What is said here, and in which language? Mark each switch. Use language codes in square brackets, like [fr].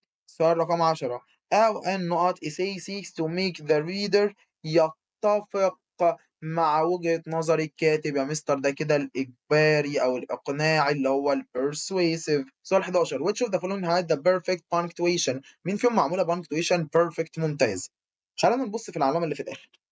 [ar] سؤال رقم 10 أو أن نقط [en] essay seeks to make the reader [ar] يتفق مع وجهة نظر الكاتب. يا مستر ده كده الإجباري أو الإقناعي اللي هو ال persuasive. سؤال 11 [en] which of the following had the perfect punctuation. [ar] مين فيهم معمولة punctuation perfect ممتاز؟ خلينا نبص في العلامة اللي في الآخر.